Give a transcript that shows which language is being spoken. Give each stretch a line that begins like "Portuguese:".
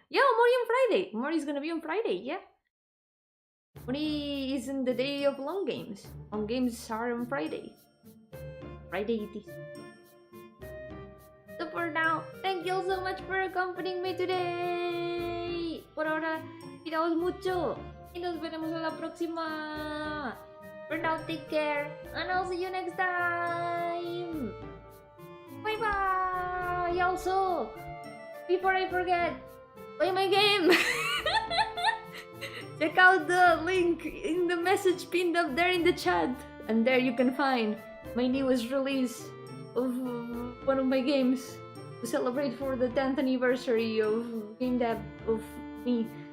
English: Yeah, Mori on Friday. Mori's gonna be on Friday, yeah. Mori isn't the day of long games. Long games are on Friday. Friday it is. So for now, thank you all so much for accompanying me today.
Spanish: Por ahora, cuidaos mucho. Y nos veremos en la próxima.
English: For now, take care. And I'll see you next time. Bye bye. Also, before I forget, play my game. Check out the link in the message pinned up there in the chat, and there you can find my newest release of one of my games to celebrate for the 10th anniversary of game dev of me.